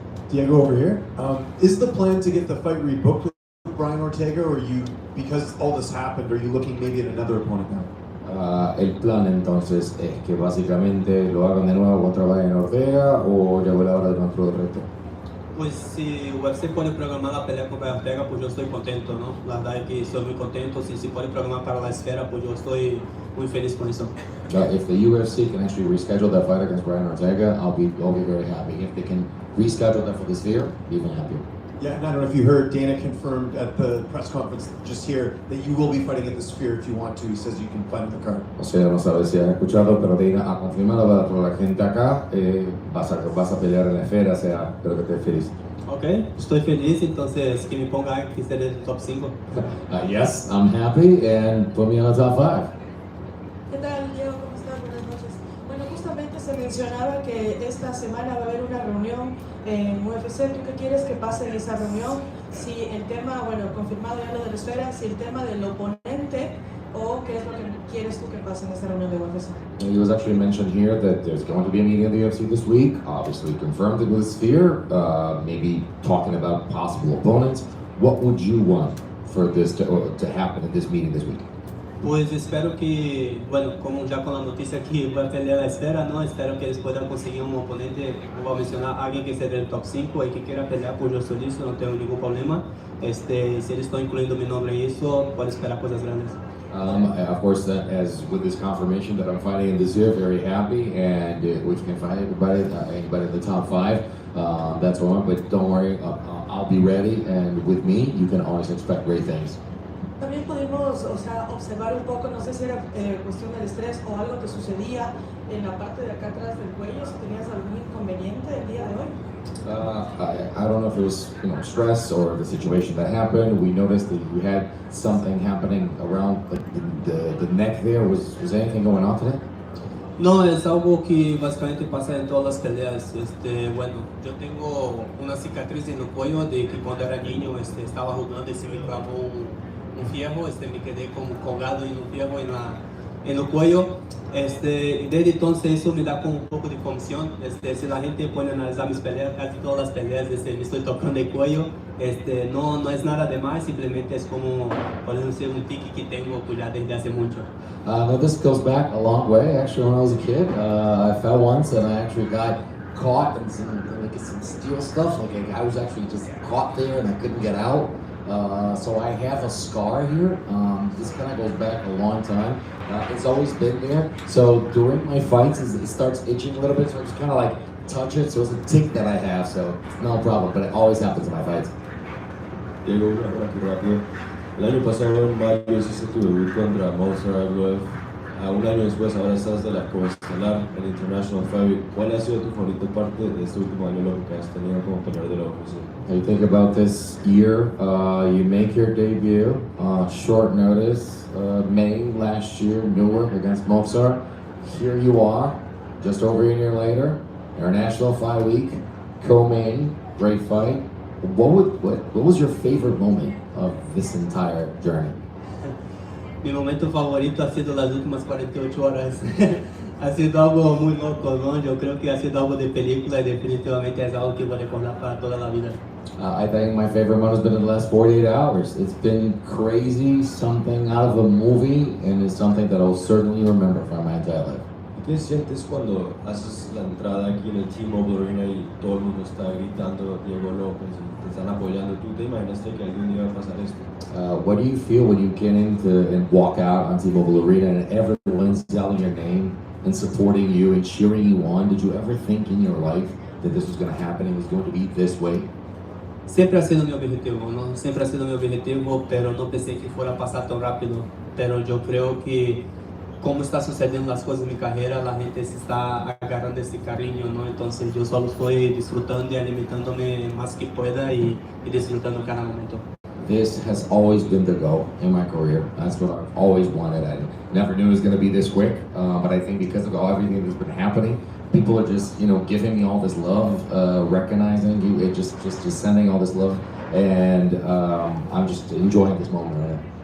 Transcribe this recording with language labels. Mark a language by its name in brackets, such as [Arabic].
[English] Diego over here. Is the plan to get the fight rebooked with Brian Ortega? Ortega, or because all this happened, are you looking maybe at another opponent now? [Spanish] El plan entonces es que básicamente lo hagan de nuevo contra Brian Ortega o llegó la hora de otro reto. Pues si UFC puede programar la pelea con Ortega, pues yo estoy contento, ¿no? La verdad es que estoy muy contento. Si puede programar para la esfera, pues yo estoy muy feliz con eso. [English] If the UFC can actually reschedule that fight against Brian Ortega, I'll be very happy. If they can reschedule that for the sphere, even happier. Yeah, and I don't know if you heard, Dana confirmed at the press conference just here that you will be fighting at the Sphere if you want to. He says you can fight in the card. [Spanish] O sea, no sabes si han escuchado, pero Dana ha confirmado para toda la gente acá, vas a pelear en la esfera, o sea, espero que estés feliz. Ok, estoy feliz, entonces que me ponga aquí ser el top 5. [English] Yes, I'm happy, and put me on the top 5. [Spanish] ¿Qué tal, Diego? ¿Cómo estás? Buenas noches. Bueno, justamente se mencionaba que esta semana va a haber una reunión en UFC. ¿Tú qué quieres que pase en esa reunión? Si el tema, bueno, confirmado ya lo de la esfera, si el tema del oponente o qué es lo que quieres tú que pase en esta reunión de UFC. [English] It was actually mentioned here that there's going to be a meeting in the UFC this week, obviously confirmed it with Sphere, maybe talking about possible opponents. What would you want for this to happen in this meeting this week? [Spanish] Pues espero que, bueno, como ya con la noticia que voy a pelear la esfera, ¿no? Espero que ellos puedan conseguir un oponente, voy a mencionar a alguien que sea del top 5 y que quiera pelear, pues yo estoy listo, no tengo ningún problema. Si ellos están incluyendo mi nombre en eso, puedo esperar cosas grandes. [English] Of course, as with this confirmation that I'm fighting in this year, very happy, and if we can fight anybody in the top 5, that's one. But don't worry, I'll be ready, and with me, you can always expect great things. [Spanish] También pudimos, observar un poco, no sé si era cuestión del estrés o algo que sucedía en la parte de acá atrás del cuello, si tenías algún inconveniente el día de hoy. [English] I don't know if it was stress or the situation that happened. We noticed that you had something happening around the neck there. Was anything going on today? [Spanish] No, es algo que básicamente pasa en todas las peleas. Bueno, yo tengo una cicatriz en el cuello de que cuando era niño estaba jugando y se me clavó un fierro, me quedé como colgado en un fierro en el cuello. Desde entonces eso me da como un poco de confusión. Si la gente puede analizar mis peleas, casi todas las peleas me estoy tocando el cuello. No es nada de más, simplemente es como, podemos decir, un tique que tengo ya desde hace mucho. [English] No, this goes back a long way. Actually, when I was a kid, I fell once and I actually got caught in some steel stuff. Like I was actually just caught there and I couldn't get out. So I have a scar here. This kind of goes back a long time. It's always been there. So during my fights, it starts itching a little bit. So I just kind of like touch it. So it's a tick that I have. So it's no problem. But it always happens in my fights. [Spanish] Diego, una hora aquí rápido. El año pasado en mayo hiciste tu debut contra Monster IWF. Un año después ahora estás de la coestelar en International Fight Week. ¿Cuál ha sido tu favorita parte de este último año lo que has tenido como peleador de la UFC? [English] You think about this year, you make your debut, short notice, May last year, Newark against Mozart. Here you are, just over a year later, International Fight Week, co-main, great fight. What was your favorite moment of this entire journey? [Spanish] Mi momento favorito ha sido las últimas 48 horas. Ha sido algo muy loco, ¿no? Yo creo que ha sido algo de película y definitivamente es algo que voy a recordar para toda la vida. [English] I think my favorite moment has been in the last 48 hours. It's been crazy, something out of a movie, and it's something that I'll certainly remember from my entire life. [Spanish] ¿Qué sientes cuando haces la entrada aquí en el T-Mobile Arena y todo el mundo está gritando Diego Lopes y te están apoyando? ¿Tú te imaginaste que algún día va a pasar esto? [English] What do you feel when you get into and walk out on T-Mobile Arena and everyone's yelling your name and supporting you and cheering you on? Did you ever think in your life that this was going to happen and it was going to be this way? [Spanish] Siempre ha sido mi objetivo, ¿no? Siempre ha sido mi objetivo, pero no pensé que fuera a pasar tan rápido. Pero yo creo que como está sucediendo las cosas en mi carrera, la gente se está agarrando ese cariño, ¿no? Entonces yo solo estoy disfrutando y alimentándome más que pueda y disfrutando cada momento. [English] This has always been the goal in my career. That's what I've always wanted. I never knew it was going to be this quick, but I think because of everything that's been happening, people are just, giving me all this love, recognizing you, just sending all this love, and I'm just enjoying this moment right now.